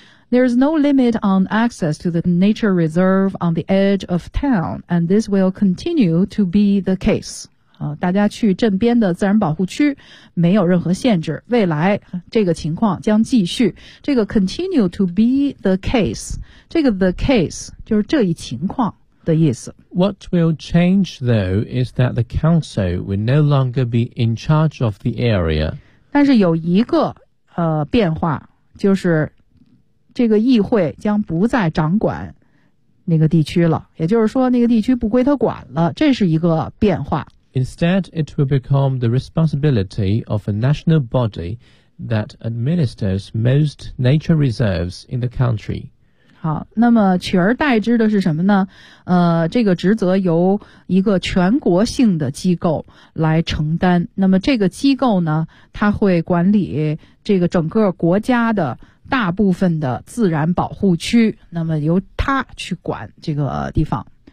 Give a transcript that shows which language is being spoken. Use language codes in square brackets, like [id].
[en] There is no limit on access to the nature reserve on the edge of town, and this will continue to be the case. [zh] 大家去镇边的自然保护区没有任何限制，未来这个情况将继续。这个 [en] continue to be the case, [zh] 这个 [en] the case [zh] 就是这一情况的意思。 [en] What will change though is that the council will no longer be in charge of the area. [zh] 但是有一个变化，就是这个议会将不再掌管那个地区了，也就是说那个地区不归他管了，这是一个变化。 [en] Instead, it will become the responsibility of a national body that administers most nature reserves in the country. [zh] 好，那么取而代之的是什么呢？这个职责由一个全国性的机构来承担。那么这个机构呢，它会管理这个整个国家的大部分的自然保护区，那么由它去管这个地方。